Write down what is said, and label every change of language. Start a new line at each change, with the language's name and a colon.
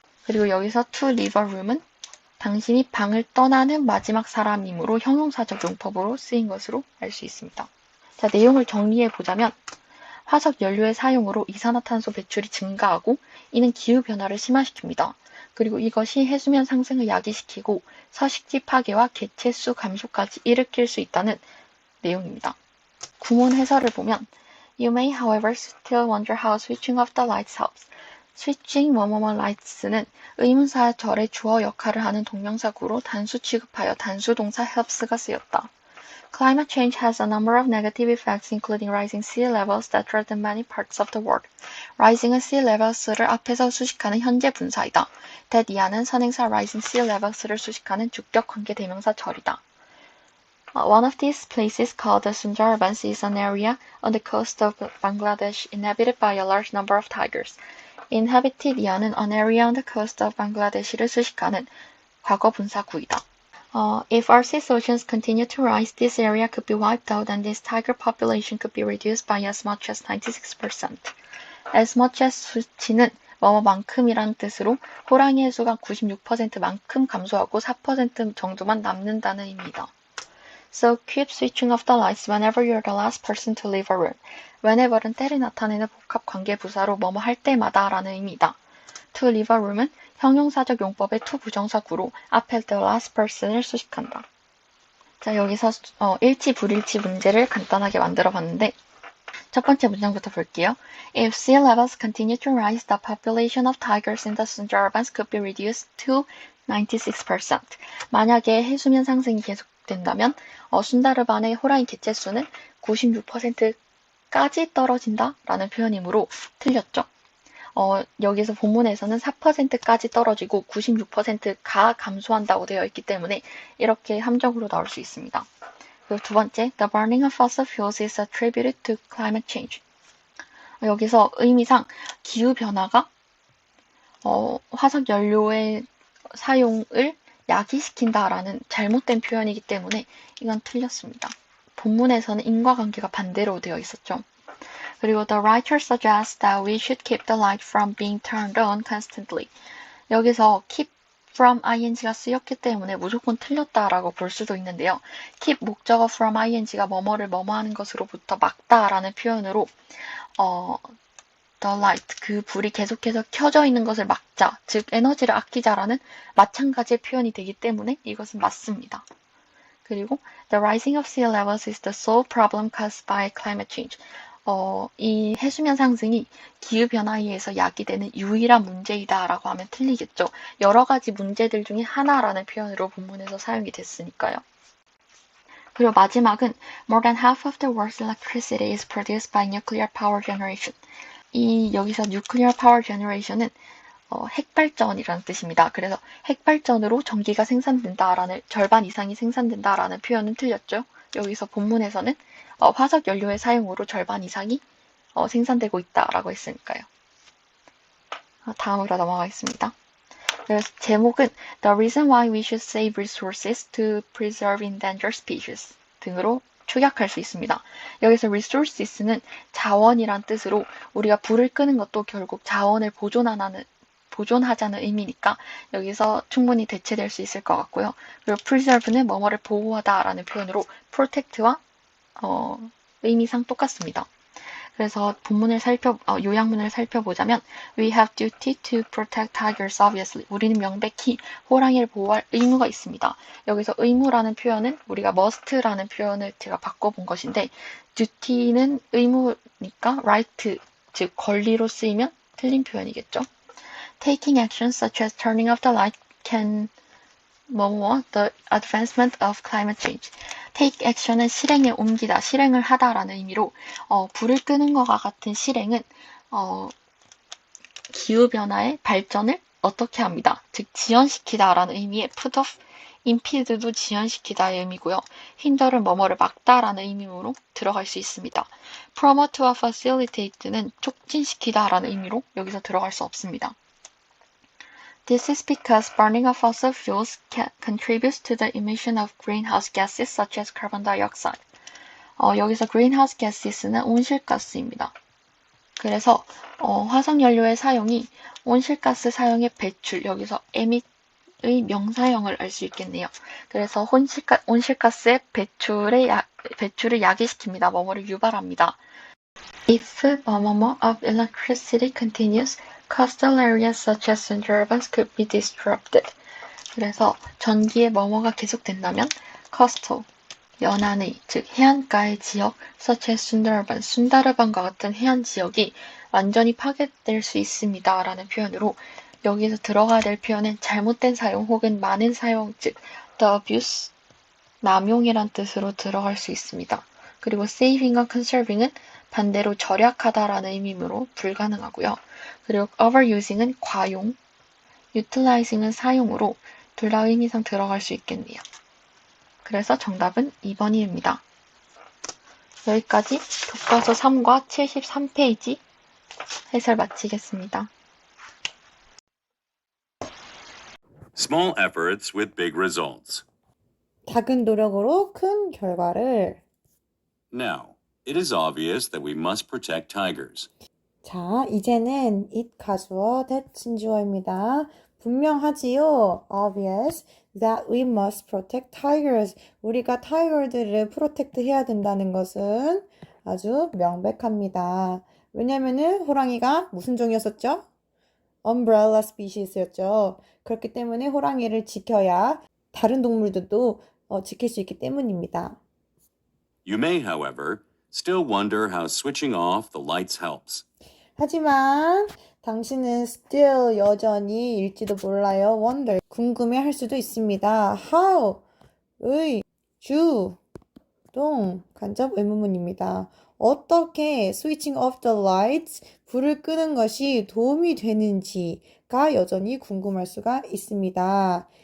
Korean: 그리고 여기서
English: to leave a room
Korean: 은 당신이 방을 떠나는 마지막 사람이므로 형용사적 용법으로 쓰인 것으로 알 수 있습니다. 자, 내용을 정리해 보자면 화석 연료의 사용으로 이산화탄소 배출이 증가하고 이는 기후변화를 심화시킵니다. 그리고 이것이 해수면 상승을 야기시키고 서식지 파괴와 개체수 감소까지 일으킬 수 있다는 내용입니다. 구문 해설을 보면
English: You may, however, still wonder how switching off the lights helps.
Korean: switching 뭐뭐뭐 lights는 의문사절의 주어 역할을 하는 동명사구로 단수 취급하여 단수 동사 helps가 쓰였다.
English: Climate change has a number of negative effects, including rising sea levels that threaten many parts of the world.
Korean: rising은
English: sea levels
Korean: 를 앞에서 수식하는 현재 분사이다. that 이하는 선행사
English: rising sea levels
Korean: 를 수식하는 주격 관계 대명사 절이다.
English: One of these places, called the Sundarbans, is an area on the coast of Bangladesh inhabited by a large number of tigers.
Korean: inhabited 이하는
English: an area on the coast of Bangladesh
Korean: 를 수식하는 과거 분사구이다.
English: If our sea oceans continue to rise, this area could be wiped out and this tiger population could be reduced by as much as 96%. as much as
Korean: 수치는 뭐뭐만큼이란 뜻으로 호랑이의 수가 96%만큼 감소하고 4% 정도만 남는다는 의미다.
English: So keep switching off the lights whenever you're the last person to leave a room.
Korean: whenever은 때를 나타내는 복합 관계 부사로 뭐뭐 할 때마다 라는 의미다.
English: to leave a room
Korean: 은 형용사적 용법의 to 부정사구로 앞에
English: the last person
Korean: 을 수식한다. 자, 여기서 일치 불일치 문제를 간단하게 만들어 봤는데 첫 번째 문장부터 볼게요.
English: If sea levels continue to rise, the population of tigers in the Sundarbans could be reduced to 96%.
Korean: 만약에 해수면 상승이 계속된다면 순다르반의 호랑이 개체수는 96%까지 떨어진다 라는 표현이므로 틀렸죠. 여기서 본문에서는 4%까지 떨어지고 96%가 감소한다고 되어 있기 때문에 이렇게 함정으로 나올 수 있습니다. 그리고 두 번째,
English: The burning of fossil fuels is attributed to climate change.
Korean: 여기서 의미상 기후변화가 화석 연료의 사용을 야기시킨다라는 잘못된 표현이기 때문에 이건 틀렸습니다. 본문에서는 인과관계가 반대로 되어 있었죠. 그리고
English: the writer suggests that we should keep the light from being turned on constantly.
Korean: 여기서
English: keep from ing
Korean: 가 쓰였기 때문에 무조건 틀렸다라고 볼 수도 있는데요. keep 목적어 from ing가 뭐뭐를 뭐뭐하는 것으로부터 막다라는 표현으로
English: the light,
Korean: 그 불이 계속해서 켜져 있는 것을 막자, 즉 에너지를 아끼자라는 마찬가지의 표현이 되기 때문에 이것은 맞습니다. 그리고
English: the rising of sea levels is the sole problem caused by climate change.
Korean: 이 해수면 상승이 기후변화에 의해서 야기되는 유일한 문제이다라고 하면 틀리겠죠. 여러 가지 문제들 중에 하나라는 표현으로 본문에서 사용이 됐으니까요. 그리고 마지막은
English: More than half of the world's electricity is produced by nuclear power generation.
Korean: 여기서
English: nuclear power generation
Korean: 은 핵발전이라는 뜻입니다. 그래서 핵발전으로 전기가 생산된다라는 절반 이상이 생산된다라는 표현은 틀렸죠. 여기서 본문에서는 화석 연료의 사용으로 절반 이상이 생산되고 있다라고 했으니까요. 다음으로 넘어가겠습니다. 그래서 제목은
English: The reason why we should save resources to preserve endangered species
Korean: 등으로 축약할 수 있습니다. 여기서 resources는 자원이란 뜻으로 우리가 불을 끄는 것도 결국 자원을 보존하자는 의미니까 여기서 충분히 대체될 수 있을 것 같고요. 그리고 preserve는 뭐뭐를 보호하다라는 표현으로 protect와 의미상 똑같습니다. 그래서 요약문을 살펴보자면
English: We have duty to protect tigers, obviously.
Korean: 우리는 명백히 호랑이를 보호할 의무가 있습니다. 여기서 의무라는 표현은 우리가 must라는 표현을 제가 바꿔본 것인데 duty는 의무니까 right, 즉 권리로 쓰이면 틀린 표현이겠죠.
English: Taking actions such as turning off the light can the advancement of climate change. take action
Korean: 은 실행에 옮기다, 실행을 하다라는 의미로 불을 끄는 것과 같은 실행은 기후변화의 발전을 어떻게 합니다. 즉 지연시키다라는 의미의
English: put off,
Korean: impede도 지연시키다의 의미고요. hinder은 뭐뭐를 막다라는 의미로 들어갈 수 있습니다. promote와 facilitate는 촉진시키다라는 의미로 여기서 들어갈 수 없습니다.
English: This is because burning of fossil fuels contributes to the emission of greenhouse gases such as carbon dioxide.
Korean: 여기서
English: greenhouse gases
Korean: 는 온실가스입니다. 그래서 화석연료의 사용이 온실가스 사용의 배출, 여기서 emit의 명사형을 알 수 있겠네요. 그래서 온실가스의 배출을 야기시킵니다. 뭐뭐를 유발합니다. If 뭐뭐뭐
English: of electricity continues, coastal areas such as Sundarbans could be disrupted.
Korean: 그래서 전기의 뭐뭐가 계속된다면 coastal, 연안의, 즉 해안가의 지역,
English: such as Sundarban,
Korean: 순다르반과 같은 해안 지역이 완전히 파괴될 수 있습니다. 라는 표현으로 여기서 들어가야 될 표현은 잘못된 사용 혹은 많은 사용, 즉
English: the abuse,
Korean: 남용이란 뜻으로 들어갈 수 있습니다. 그리고 saving과 conserving은 반대로 절약하다라는 의미로 불가능하고요. 그리고 overusing은 과용, utilizing은 사용으로 둘 다 의미상 들어갈 수 있겠네요. 그래서 정답은 2번입니다. 여기까지 교과서 3과 73페이지 해설 마치겠습니다.
English: Small efforts with big results.
Korean: 작은 노력으로 큰 결과를.
English: Now, it is obvious that we must protect tigers.
Korean: 자, 이제는 it 가주어, that 진주어입니다. 분명하지요.
English: Obvious that we must protect tigers.
Korean: 우리가 타이거들을 프로텍트 해야 된다는 것은 아주 명백합니다. 왜냐면은 호랑이가 무슨 종이었었죠?
English: Umbrella species
Korean: 였죠. 그렇기 때문에 호랑이를 지켜야 다른 동물들도 지킬 수 있기 때문입니다.
English: You may, however, still wonder how switching off the lights helps.
Korean: 하지만 당신은 still 여전히 일지도 몰라요. wonder 궁금해할 수도 있습니다. how 의 주 동 간접 의문문입니다. 어떻게
English: switching off the lights
Korean: 불을 끄는 것이 도움이 되는지가 여전히 궁금할 수가 있습니다.